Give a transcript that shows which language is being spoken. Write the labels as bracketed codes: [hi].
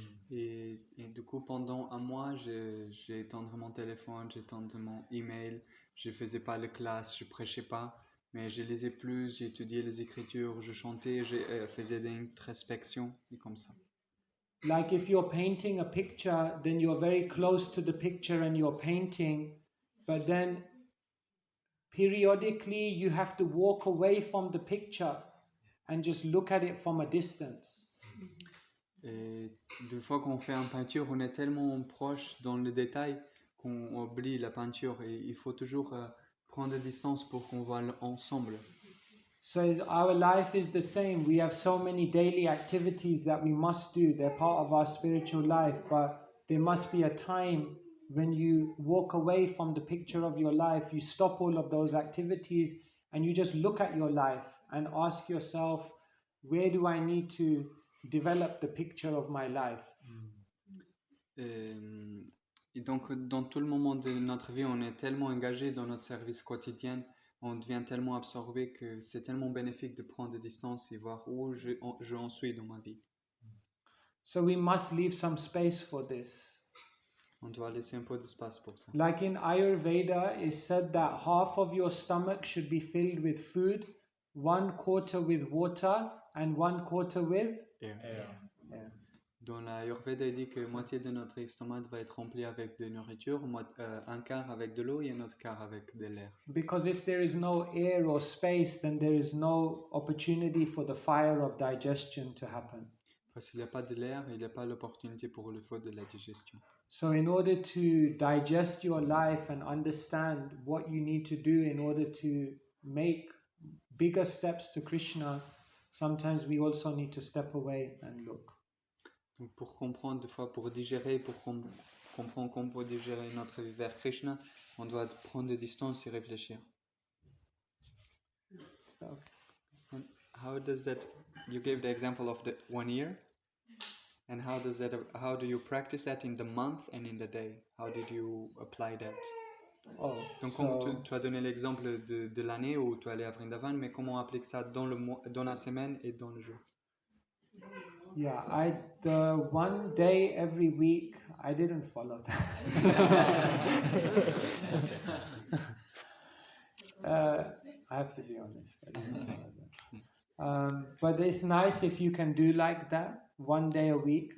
[fr] Et du coup, pendant 1 mois, j'ai étendu mon téléphone, j'ai étendu mon email, je faisais pas les classes, je prêchais pas, mais je lisais plus, j'étudiais les écritures, je chantais, je faisais des introspections et comme ça. [en] Like if you're painting a picture, then you're very close to the picture and you're painting, but then periodically you have to walk away from the picture and just look at it from a distance. [fr] Et des fois qu'on fait une peinture, on est tellement proche dans le détail qu'on oublie la peinture et il faut toujours prendre des distances pour qu'on voit ensemble. [en] So our life is the same. We have so many daily activities that we must do. They're part of our spiritual life, but there must be a time when you walk away from the picture of your life, you stop all of those activities and you just look at your life and ask yourself, where do I need to develop the picture of my life? [fr] Et donc, dans tout le moment de notre vie, on est tellement engagé dans notre service quotidien, on devient tellement absorbé que c'est tellement bénéfique de prendre des distances et voir où j'en suis dans ma vie. [en] So we must leave some space for this. [fr] On doit laisser un peu d'espace pour ça. [en] Like in Ayurveda, it's said that half of your stomach should be filled with food, 1/4 with water, and 1/4 with Air. air. [fr] Dans l'Ayurveda, il dit que moitié de notre estomac va être rempli avec de nourriture, un quart avec de l'eau et un autre quart avec de l'air. [en] Because if there is no air or space, then there is no opportunity for the fire of digestion to happen. [fr] Parce qu'il n'y a pas de l'air, il n'y a pas l'opportunité pour le feu de la digestion. [en] So in order to digest your life and understand what you need to do in order to make bigger steps to Krishna, sometimes we also need to step away and look. [fr] Donc pour comprendre, des fois, pour digérer, pour comprendre comment on peut digérer notre vie vers Krishna, on doit prendre des distances et réfléchir. [en] So, And how does that, you gave the example of the 1 year, and how do you practice that in the month and in the day? How did you apply that? [fr] Donc comme tu as donné l'exemple de l'année où tu allais à Vrindavan, mais comment on applique ça dans le mois, dans la semaine et dans le jour? [en] Yeah, the 1 day every week, I didn't follow that. I have to be honest. I didn't follow that. But it's nice if you can do like that 1 day a week.